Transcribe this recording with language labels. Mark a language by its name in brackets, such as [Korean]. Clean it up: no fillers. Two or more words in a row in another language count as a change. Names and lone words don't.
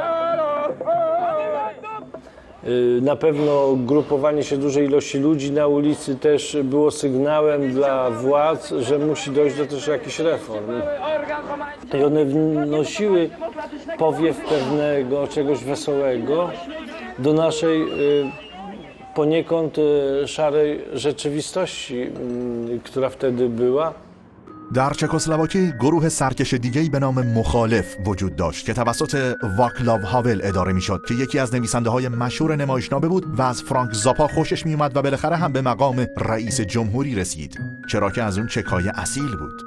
[Polish] Na pewno grupowanie się dużej ilości ludzi na ulicy też było sygnałem dla władz, że musi dojść do też jakichś reform. I one wnosiły powiew pewnego czegoś wesołego do naszej poniekąd szarej rzeczywistości, która wtedy była. [Persian] در چکسلواکی گروه سرکش دیگه‌ای به نام مخالف وجود داشت که توسط واکلاو هاول اداره میشد که یکی از نویسنده‌های مشهور نمایشنامه بود و از فرانک زاپا خوشش میومد و بالاخره هم به مقام رئیس جمهوری رسید، چرا که از اون چکای اصیل بود.